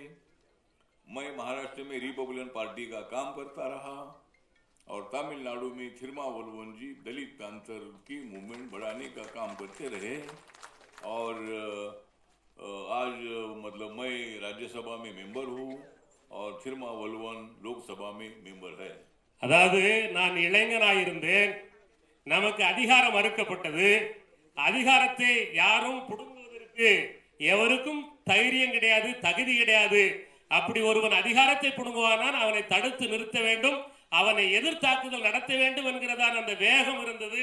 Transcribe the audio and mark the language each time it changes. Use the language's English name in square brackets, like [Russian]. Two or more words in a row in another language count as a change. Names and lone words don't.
[Hindi] मैं महाराष्ट्र में रिपब्लिकन पार्टी का काम करता रहा और तमिलनाडु में थिरुमावलुवन जी दलित पैंथर की मूवमेंट बढ़ाने का काम करते रहे। और आज मतलब मैं राज्यसभा में मेंबर हूँ और थिरुमावलुवन लोकसभा में मेंबर है। [Tamil] அதாவது நான் இளைஞனாயிருந்தேன், நமக்கு அதிகாரம் மறுக்கப்பட்டது. அதிகாரத்தை யாரும் புடுங்குவதற்கு எவருக்கும் தைரியம் கிடையாது, தகுதி கிடையாது. அப்படி ஒருவன் அதிகாரத்தை புடுங்குவானால் அவனை தடுத்து நிறுத்த வேண்டும், அவனை எதிர்த்தாக்குதல் நடத்த வேண்டும் என்கிறதான் அந்த வேகம் இருந்தது.